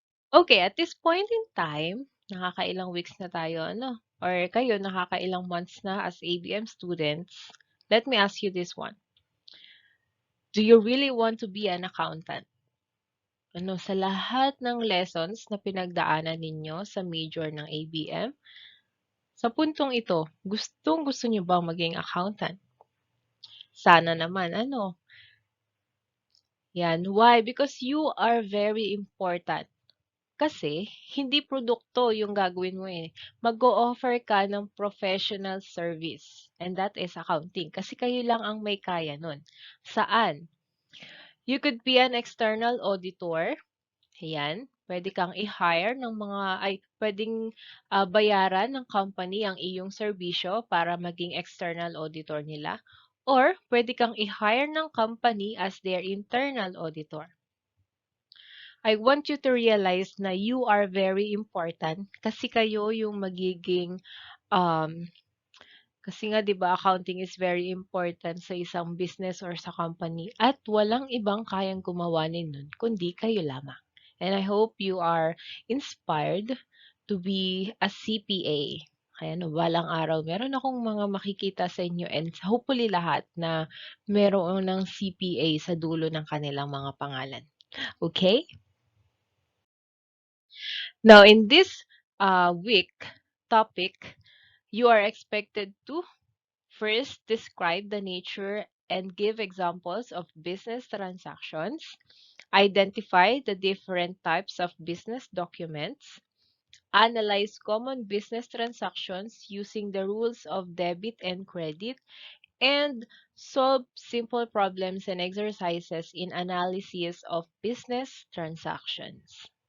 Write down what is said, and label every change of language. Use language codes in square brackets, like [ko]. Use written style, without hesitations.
[en] Okay, at this point in time, [tl] nakakailang [en] weeks [tl] na tayo, ano? [en] Or [tl] kayo, nakakailang [en] months na as ABM students. Let me ask you this one. Do you really want to be an accountant? [tl] Ano, sa lahat ng lessons na pinagdaanan ninyo sa major ng ABM, sa puntong ito, gustong-gusto nyo bang maging accountant? Sana naman, ano? Yan. [en] Why? Because you are very important. [tl] Kasi, hindi produkto yung gagawin mo eh. Mag-o-offer ka ng professional service. [en] And that is accounting. [tl] Kasi kayo lang ang may kaya nun. Saan? [en] You could be an external auditor. [tl] Ayan. Pwede kang i-hire ng pwedeng bayaran ng company ang iyong serbisyo para maging external auditor nila. [en] Or, [tl] pwede kang i-hire ng [en] company as their internal auditor. I want you to realize [tl] na [en] you are very important [tl] kasi kayo yung magiging um, kasi nga 'di ba [en] accounting is very important [tl] sa isang business or sa company at walang ibang kayang gumawa nun kundi kayo lamang. [en] And I hope you are inspired to be a CPA. [tl] Kaya no, balang araw, meron akong mga makikita sa inyo [en] and hopefully [tl] lahat na meron ng CPA sa dulo ng kanilang mga pangalan. [en] Okay? Now, in this week topic, you are expected to first describe the nature and give examples of business transactions, identify the different types of business documents, analyze common business transactions using the rules of debit and credit, and solve simple problems and exercises in analysis of business transactions.